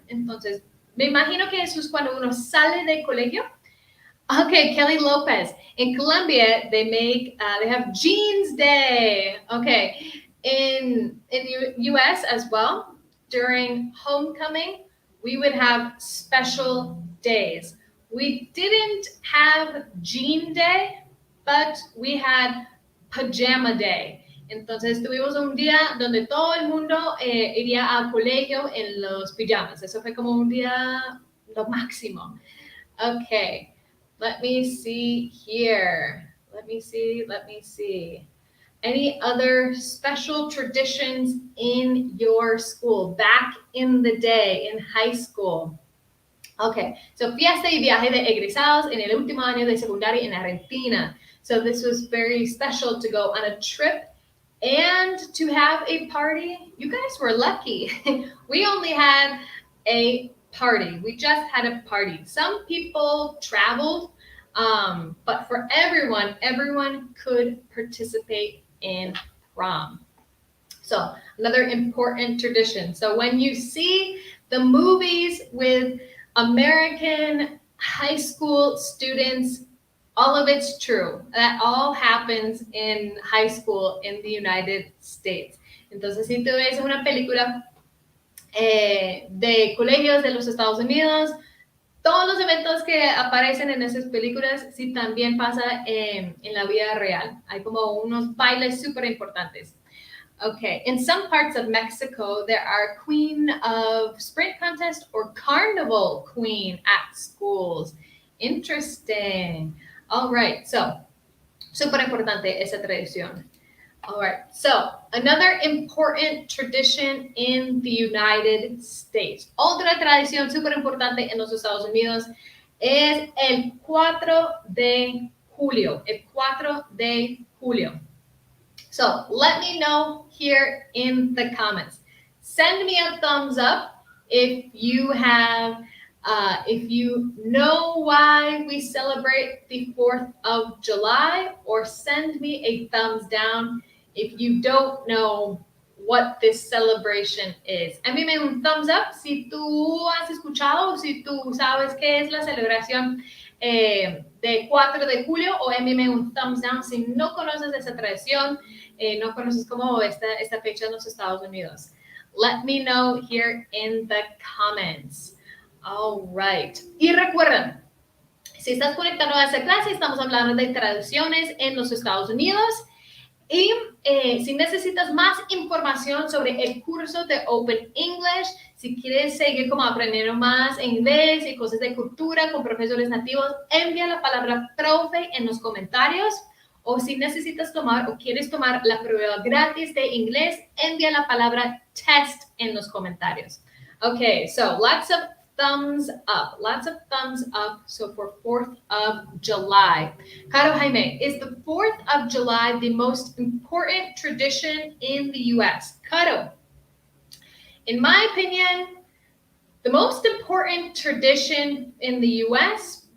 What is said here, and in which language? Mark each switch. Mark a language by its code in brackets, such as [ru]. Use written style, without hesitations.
[es] Entonces, me imagino que eso es cuando uno sale del colegio. [en] Okay, Kelly Lopez. In Colombia, they have Jeans Day. Okay, in the U.S. as well, during homecoming, we would have special days. We didn't have Jean Day, but we had Pajama Day. [es] Entonces tuvimos un día donde todo el mundo iría al colegio en los pijamas. Eso fue como un día lo máximo. [en] Okay. Let me see here. Let me see. Any other special traditions in your school back in the day, in high school? Okay, so [es] fiesta y viaje de egresados en el último año de secundaria en Argentina. [en] So this was very special to go on a trip and to have a party. You guys were lucky. We only had a party. We just had a party. Some people traveled, but for everyone could participate in prom. So another important tradition. So when you see the movies with American high school students, all of it's true. That all happens in high school in the United States. [es] Entonces, si tú ves una película de colegios de los Estados Unidos, todos los eventos que aparecen en esas películas sí también pasa en la vida real. Hay como unos bailes súper importantes. [en] Okay, in some parts of Mexico, there are Queen of Sprint contest or Carnival Queen at schools. Interesting. All right, so [es] súper importante esa tradición. [en] All right, so another important tradition in the United States. [es] Otra tradición súper importante en los Estados Unidos es el 4 de julio. El 4 de julio. [en] So let me know here in the comments. Send me a thumbs up if you have, if you know why we celebrate the 4th of July, or send me a thumbs down if you don't know what this celebration is. [es] Envíame un thumbs up si tú has escuchado o si tú sabes qué es la celebración de 4 de julio, o envíame un thumbs down si no conoces esa tradición, no conoces cómo esta fecha en los Estados Unidos. [en] Let me know here in the comments. All right. [es] Y recuerden, si estás conectado a esa clase, estamos hablando de traducciones en los Estados Unidos. Y si necesitas más información sobre el curso de Open English, si quieres seguir como aprendiendo más inglés y cosas de cultura con profesores nativos, envía la palabra profe en los comentarios. O si necesitas tomar o quieres tomar la prueba gratis de inglés, envía la palabra test en los comentarios. [en] Okay, so lots of thumbs up. So for 4th of July. Caro Jaime, is the 4th of July the most important tradition in the U.S.? Caro, in my opinion, the most important tradition in the U.S.